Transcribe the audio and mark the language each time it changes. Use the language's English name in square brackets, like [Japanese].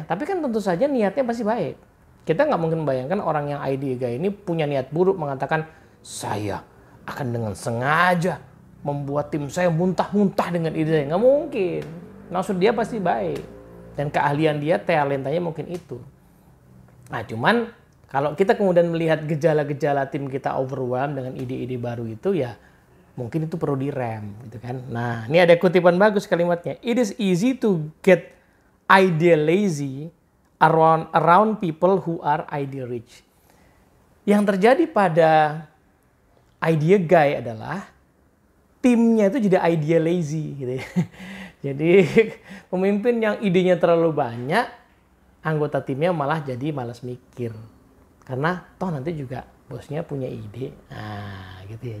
[Indonesian] Tapi kan tentu saja niatnya pasti baik. Kita nggak mungkin membayangkan orang yang idea guy ini punya niat buruk mengatakan saya akan dengan sengaja membuat tim saya muntah-muntah dengan ide saya. Nggak mungkin. Maksud dia pasti baik. Dan keahlian dia, talentanya mungkin itu. Nah cuman kalau kita kemudian melihat gejala-gejala tim kita overwhelmed dengan ide-ide baru itu ya mungkin itu perlu direm gitu kan. Nah ini ada kutipan bagus kalimatnya. [English] It is easy to get idea lazy around people who are idea rich. [Indonesian] Yang terjadi pada idea guy adalah timnya itu jadi idea lazy gitu ya. Jadi pemimpin yang idenya terlalu banyak, anggota timnya malah jadi malas mikir. Karena toh nanti juga bosnya punya ide. Nah gitu ya.